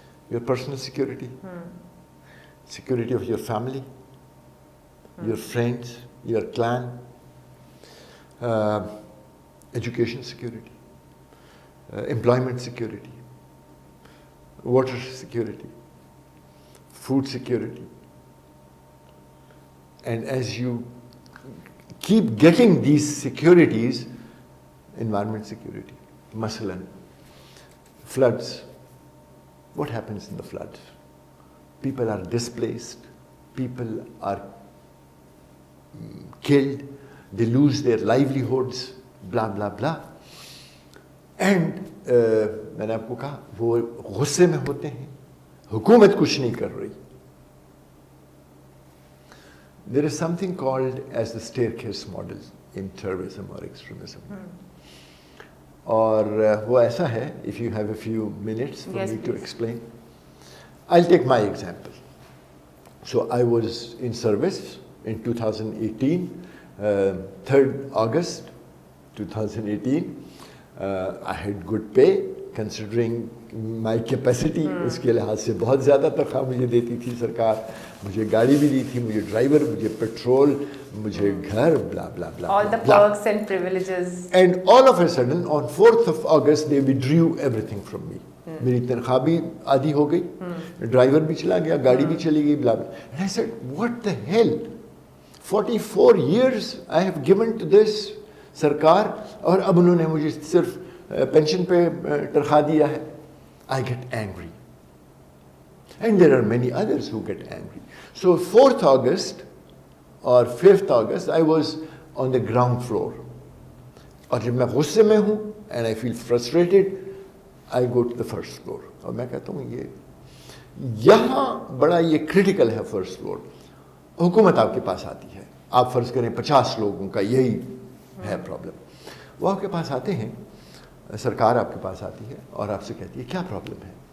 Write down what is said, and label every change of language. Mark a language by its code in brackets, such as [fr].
[en] Your personal security, security of your family, your friends, your clan, education security, employment security, water security, food security. And as you keep getting these securities, environment security, masalan, floods, what happens in the floods? People are displaced, people are killed, they lose their livelihoods, blah blah blah. [ur] And میں نے آپ کو کہا وہ غصے میں ہوتے ہیں, حکومت کچھ نہیں کر رہی. [en] There is something called as the staircase model in terrorism or extremism. [ur] اور وہ ایسا ہے, [en] if you have a few minutes for me to explain. I'll take my example. So I was in service in 2018, 3rd August 2018. I had good pay considering my capacity. [ur] اس کے لحاظ سے بہت زیادہ تنخواہ مجھے دیتی تھی سرکار, مجھے گاڑی بھی دی تھی, مجھے ڈرائیور, مجھے پیٹرول, مجھے گھر, بلا بلا بلا, [en] all the perks and privileges. And all of a sudden on 4th of August they withdrew everything from me. [ur] میری تنخواہ بھی آدھی ہو گئی, ڈرائیور بھی چلا گیا, گاڑی بھی چلی گئی, بلا بلا. [en] And I said, what the hell? 44 years I have given to this [ur] سرکار, اور اب انہوں نے مجھے صرف پینشن پہ تنخواہ دیا ہے. [en] I get angry. And there are many others who get angry. So 4th August or 5th August, I was on the ground floor. [ur] اور جب میں غصے میں ہوں [en] and I feel frustrated, I go to the first floor. [ur] اور میں کہتا ہوں یہاں بڑا یہ کرٹیکل ہے فرسٹ فلور. حکومت آپ کے پاس آتی ہے, آپ فرض کریں 50 لوگوں کا یہی ہے پرابلم. وہ آپ کے پاس آتے ہیں, سرکار آپ کے پاس آتی ہے اور آپ سے کہتی ہے کیا پرابلم ہے.